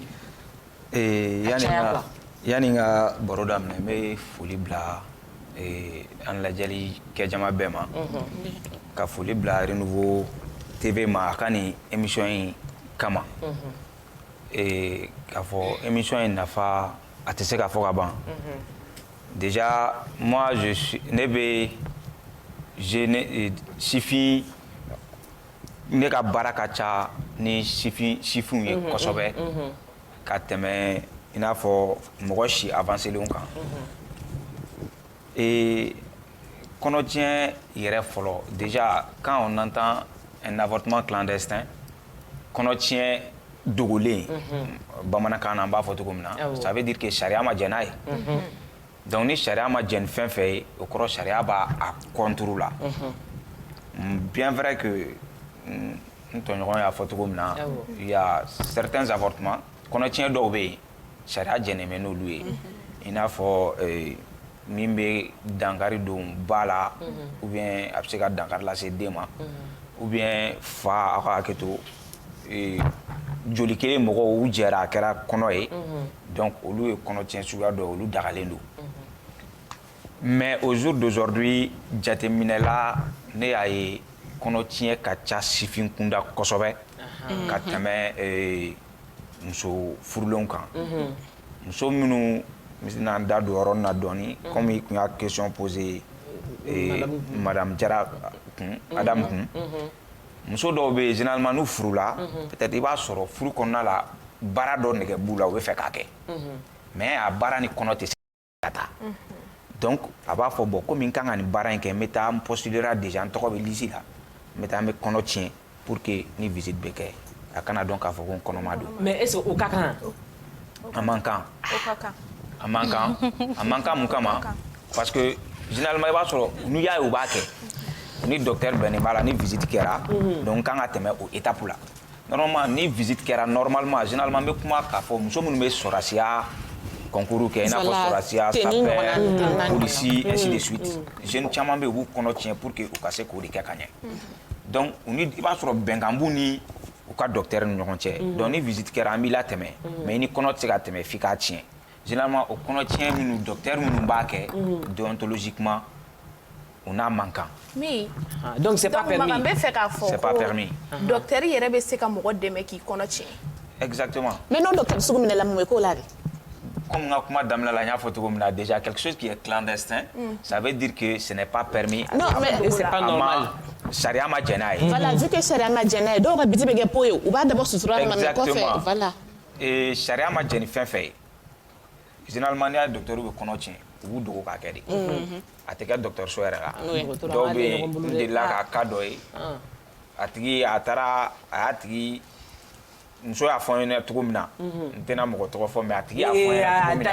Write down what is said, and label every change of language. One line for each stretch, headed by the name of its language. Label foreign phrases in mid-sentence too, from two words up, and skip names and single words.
Bambara: yani n ka baro daminɛ n bɛ foli bila an lajɛli kɛ jama bɛɛ ma ka foli bila Renouveau TV ma a ka nin émission in kama k'a fɔ émission in nafa a tɛ se ka fɔ ka ban
French: déjà moi
Bambara: ne bɛ sifin ne ka baara ka ca ni sifinw ye kosɛbɛ ka tɛmɛ i n'a fɔ mɔgɔ si avancelenw kan kɔnɔtiɲɛ yɛrɛ fɔlɔ
French: déjà quand on entend un avortement clandestin
Bambara: kɔnɔtiɲɛ dogolen bamanankan na an b'a fɔ cogo min na
French: ça veut dire que
Bambara: sariya ma jɛn n'a ye donc ni sariya ma jɛn fɛn fɛn ye o kɔrɔ sariya b'a contour la
French: bien vrai que
Bambara: n tɔɲɔgɔn y'a fɔ cogo min na
French: il y a certains avortements
Bambara: kɔnɔtiɲɛ dɔw bɛ yen sariya jɛnnen bɛ n'olu ye i n'a fɔ min bɛ dankari don ba la ou bien a bɛ se ka dankari lase den ma ou bien fa aw ka hakɛ to joli kelen mɔgɔw u jɛra a kɛra kɔnɔ ye donc olu ye kɔnɔtiɲɛ suguya dɔ olu dagalen don
French: mais au jour d'aujourd'hui
Bambara: jateminɛ la ne y'a ye kɔnɔtiɲɛ ka ca sifin kunda kosɛbɛ ka tɛmɛ muso furulenw kan muso minnu n bɛna da don yɔrɔ na dɔɔni comme i kun y'a
French: question posé
Bambara: madame Jara kun Adamu kun muso dɔw bɛ yen généralement n'u furula peut-être i b'a sɔrɔ furu kɔnɔna la baara dɔ nɛgɛ b'u la u bɛ fɛ k'a kɛ mais a baara ni kɔnɔ tɛ se ka taa donc a b'a fɔ bon komi n kan ka nin baara in kɛ n bɛ taa n postulera déjà n tɔgɔ bɛ liste la n bɛ taa n bɛ kɔnɔ tiɲɛ
French: pour que
Bambara: ni visite bɛ kɛ a kana dɔn k'a fɔ ko n kɔnɔma don
French: mais est-ce que
Bambara: o ka kan a man kan a man kan mun kama
French: parce que
Bambara: généralement i b'a sɔrɔ n'u y'a ye u b'a kɛ ni docteur bɛnnen b'a la ni visite kɛra donc n kan ka tɛmɛ o étape la normalement ni visite kɛra normalement généralement n bɛ kuma k'a fɔ muso minnu bɛ sɔrɔsiya concours kɛ i n'a fɔ sɔrɔsiya sapeur polisi
French: ainsi de suite
Bambara: jeunes caman bɛ yen u b'u kɔnɔ tiɲɛ
French: pour que
Bambara: u ka se k'o de kɛ ka ɲɛ donc i b'a sɔrɔ bɛnkan b'u ni u ka docteur ni ɲɔgɔn cɛ donc ni visite kɛra an b'i la tɛmɛ mais ni kɔnɔ tɛ se ka tɛmɛ f'i k'a tiɲɛ généralement o kɔnɔ tiɲɛ minnu docteur minnu b'a kɛ
French: déontologiquement on a manquant. Mais donc c'est pas permis. C'est pas permis.
Bambara: Docteur yɛrɛ bɛ se ka mɔgɔ dɛmɛ k'i kɔnɔ tiɲɛ.
French: Exactement. Mais non
Bambara: docteur sugu minɛ la mun ye k'o la de.
French: Comme
Bambara: n ka kuma daminɛ la n y'a fɔ cogo min na
French: déjà quelque chose qui est clandestin ça veut dire que ce n'est pas permis. Non mais c'est pas normal.
Bambara: Sariya ma jɛn n'a ye.
French: Voilà vu que
Bambara: sariya ma jɛn n'a ye dɔw ka biti bɛ kɛ po ye u b'a dabɔ sutura de ma mais kɔfɛ voilà. Sariya ma jɛn ni fɛn fɛn ye généralement n'i y'a ye docteur bɛ kɔnɔ tiɲɛ u b'u dogo k'a kɛ de a tɛ kɛ dɔgɔtɔrɔso yɛrɛ la dɔw bɛ yen n delila ka cas dɔ ye a tigi a y'a tigi muso y'a fɔ n ɲɛna cogo min na n tɛna mɔgɔ tɔgɔ fɔ mais a tigi y'a fɔ n ɲɛna cogo min na